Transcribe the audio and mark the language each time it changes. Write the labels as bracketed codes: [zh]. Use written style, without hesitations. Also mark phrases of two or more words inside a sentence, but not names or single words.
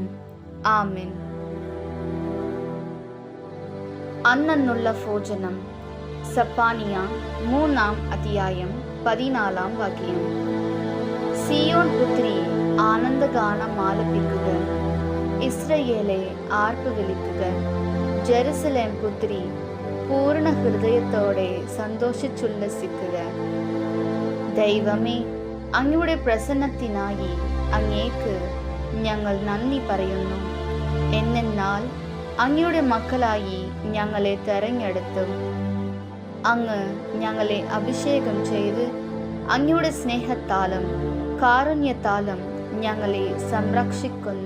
[ml] ആമേൻ. അന്നന്നുള്ള ഭോജനം. സെഫന്യാ 3 അധ്യായം 14 വാക്യം. സീയോൻ പുത്രീ ആനന്ദ ഗാനം ആലപിക്കുക, ഇസ്രായേലേ ആർപ്പു വിളിക്കുക. ജെറുസലേം പുത്രീ പൂർണ ഹൃദയത്തോടെ സന്തോഷിച്ചുല്ലസിക്കുക. ദൈവമേ, അങ്ങയുടെ പ്രസന്നത്തിനായി അങ്ങേക്ക് ഞങ്ങൾ നന്ദി പറയുന്നു. എന്നാൽ അങ്ങയുടെ മക്കളായി ഞങ്ങളെ തെരഞ്ഞെടുത്തു. അങ്ങ് ഞങ്ങളെ അഭിഷേകം ചെയ്ത് അങ്ങയുടെ സ്നേഹത്താലും കാരുണ്യത്താലും ഞങ്ങളെ സംരക്ഷിക്കുന്നു.